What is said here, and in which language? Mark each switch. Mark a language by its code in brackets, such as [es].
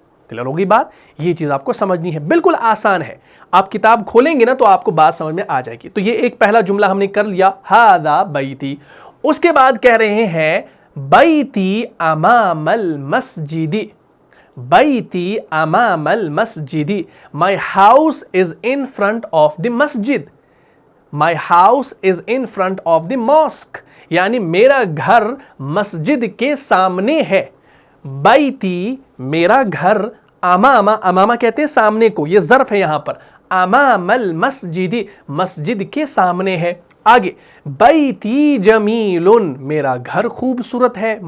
[ur] Clear ہوگی بات؟ یہ چیز آپ کو سمجھنی ہے، بالکل آسان ہے. آپ کتاب کھولیں گے نا تو آپ کو بات سمجھ میں آ جائے گی. تو یہ ایک پہلا جملہ ہم نے کر لیا، [ar] ہذا بیتی. [ur] اس کے بعد کہہ رہے ہیں [ar] بیتی امام المسجد. بیتی امام المسجد. [en] My house is in front of the masjid. My house is in front of the mosque. [ur] یعنی میرا گھر مسجد کے سامنے ہے. بیتی میرا گھر، امامہ کہتے ہیں سامنے کو، یہ ظرف ہے یہاں پر. [ar] امام المسجد [ur] مسجد کے سامنے ہے. آگے [ar] بیتی جمیل [ur] میرا گھر خوبصورت ہے.